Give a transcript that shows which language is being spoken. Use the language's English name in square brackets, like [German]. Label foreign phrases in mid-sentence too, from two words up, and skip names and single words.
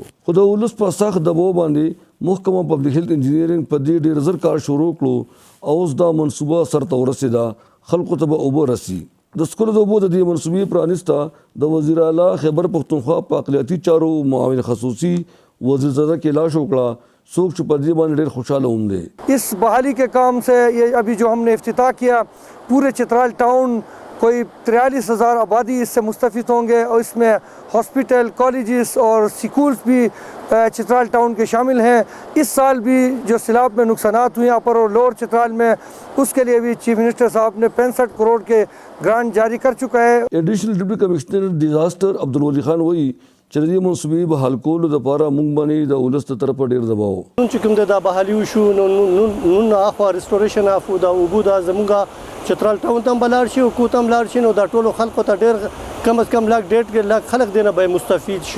[Pashto] خو د ولس په سخت دباو باندې محکمه پبلک هیلث انجینیرینګ په دې ډېر زر کار شروع کړو او اوس دا منصوبه سرته ورسېده، خلکو ته به اوبه رسي. د سکولو د اوبو د دې منصوبې پرانسته د وزیر اعلی خیبر پختونخوا په اقلیتي چارو معاون خصوصي وزیر زاده کیلاش وکړه، څوک چې په دې باندې ډېر خوشحاله هم دی. [Urdu] اس بحالی کے کام سے یہ ابھی جو ہم نے افتتاح کیا، پورے چترال ٹاؤن کوئی 43,000 آبادی اس سے مستفید ہوں گے اور اس میں ہاسپٹل، کالجز اور اسکولز بھی چترال ٹاؤن کے شامل ہیں. اس سال بھی جو سیلاب میں نقصانات ہوئے یہاں پر اور لوئر چترال میں، اس کے لیے بھی [English] Chief Minister [Urdu] صاحب نے 65 کروڑ کے گرانٹ جاری کر چکا ہے. [English] Additional Deputy Commissioner Disaster [Pashto] अब्दुल वली खान वही چې د دې منصوبې بحال کولو دپاره موږ باندې د ولس د طرفه ډېر دباو نن چې کوم د بحالي وشو نن اخوا [English] restoration of [Pashto] د اوبو د زموږ چترال ټاون ته بلار شي او کوتم لار شي نو د ټولو خلکو ته ډېر [Urdu] کم از کم [Pashto] لاک 1.5 لاک خلک دینه به مستفید شي.